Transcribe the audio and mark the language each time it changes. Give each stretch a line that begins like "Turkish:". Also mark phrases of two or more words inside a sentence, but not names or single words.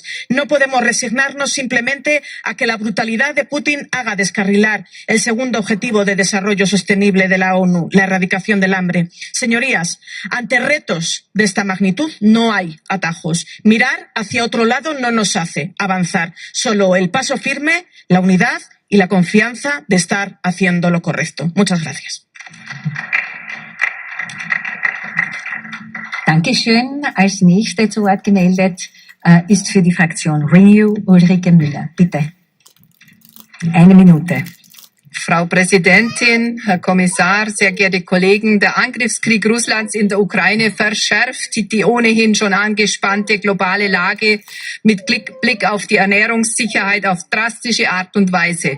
Spanish: No podemos resignarnos simplemente a que la brutalidad de Putin haga descarrilar el segundo objetivo de desarrollo sostenible de la ONU, la erradicación del hambre. Señorías, ante retos de esta magnitud no hay atajos. Mirar hacia otro lado no nos hace avanzar. Solo el paso firme, la unidad y la confianza de estar haciendo lo correcto. Muchas gracias.
German: Dankeschön. Als nächste zu Wort gemeldet ist für die Fraktion Renew Ulrike Müller. Bitte. 1 Minute. Frau Präsidentin, Herr Kommissar, sehr geehrte Kollegen, der Angriffskrieg Russlands in der Ukraine verschärft die ohnehin schon angespannte globale Lage mit Blick auf die Ernährungssicherheit auf drastische Art und Weise.